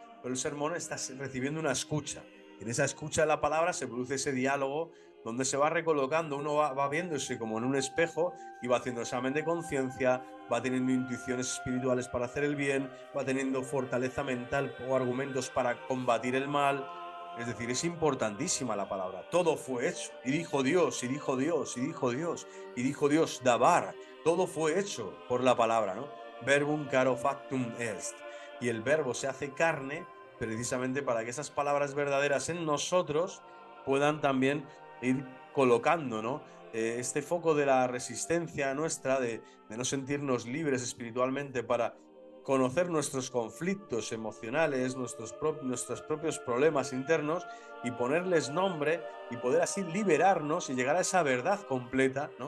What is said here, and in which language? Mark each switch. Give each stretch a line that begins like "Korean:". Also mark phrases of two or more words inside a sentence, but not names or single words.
Spanish: Pero el sermón está recibiendo una escucha. En esa escucha de la palabra se produce ese diálogo donde se va recolocando, uno va viéndose como en un espejo y va haciendo examen de conciencia, va teniendo intuiciones espirituales para hacer el bien, va teniendo fortaleza mental o argumentos para combatir el mal. Es decir, es importantísima la palabra. Todo fue hecho. Y dijo Dios, y dijo Dios, y dijo Dios, y dijo Dios, dabar. Todo fue hecho por la palabra, ¿no?
Latin: Verbum caro factum est.
Spanish: Y el verbo se hace carne precisamente para que esas palabras verdaderas en nosotros puedan también ir colocando, ¿no? Este foco de la resistencia nuestra, de no sentirnos libres espiritualmente para conocer nuestros conflictos emocionales, nuestros propios problemas internos, y ponerles nombre y poder así liberarnos y llegar a esa verdad completa, ¿no?